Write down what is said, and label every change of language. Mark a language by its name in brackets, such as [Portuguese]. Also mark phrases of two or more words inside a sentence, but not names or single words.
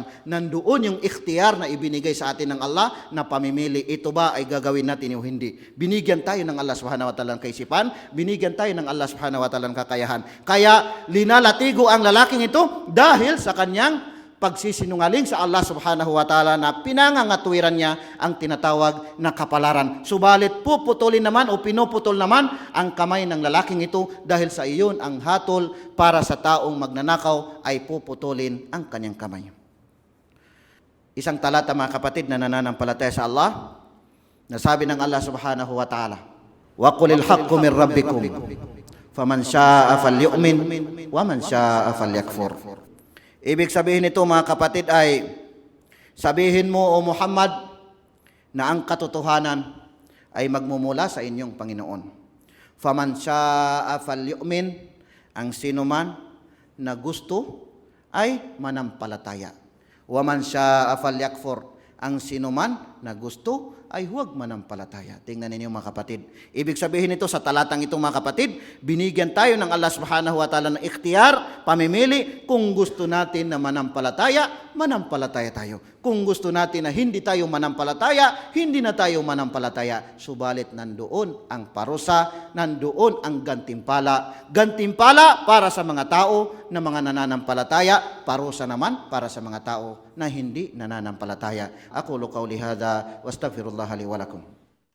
[Filipino] Nandoon yung ikhtiyar na ibinigay sa atin ng Allah na pamimili. Ito ba ay gagawin natin o hindi? Binigyan tayo ng Allah [Arabic] سبحانه وتعالى [Filipino] ng kaisipan. Binigyan tayo ng Allah [Arabic] سبحانه وتعالى [Filipino] ng kakayahan. Kaya linalatigo ang lalaking ito dahil sa kanyang pagsisinungaling sa Allah [Arabic] سبحانه وتعالى [Filipino] na pinangangatwiran niya ang tinatawag na kapalaran. Subalit puputulin naman o pinuputol naman ang kamay ng lalaking ito dahil sa iyon ang hatol para sa taong magnanakaw ay puputulin ang kanyang kamay. Isang talata mga kapatid na nananampalataya sa Allah, nasabi ng Allah [Arabic] سبحانه وتعالى, وقل الحق من ربكم فمن شاء فليؤمن ومن شاء فليكفر. [Filipino] Ibig sabihin nito mga kapatid ay, sabihin mo o Muhammad na ang katotohanan ay magmumula sa inyong Panginoon. [Arabic] فمن شاء فليؤمن, [Filipino] ang sino man na gusto ay manampalataya. [Arabic] ومن شاء فليكفر, [Filipino] ang sino man na gusto ay huwag manampalataya. Tingnan ninyo mga kapatid. Ibig sabihin nito sa talatang ito mga kapatid, binigyan tayo ng Allah [Arabic] سبحانه وتعالى [Filipino] ng ikhtiyar, pamimili. Kung gusto natin na manampalataya, manampalataya tayo. Kung gusto natin na hindi tayo manampalataya, hindi na tayo manampalataya. Subalit nandoon ang parusa, nandoon ang gantimpala. Gantimpala para sa mga tao na mga nananampalataya, parusa naman para sa mga tao na hindi nananampalataya. [Arabic] أقول قولي هذا وأستغفر الله لي ولكم.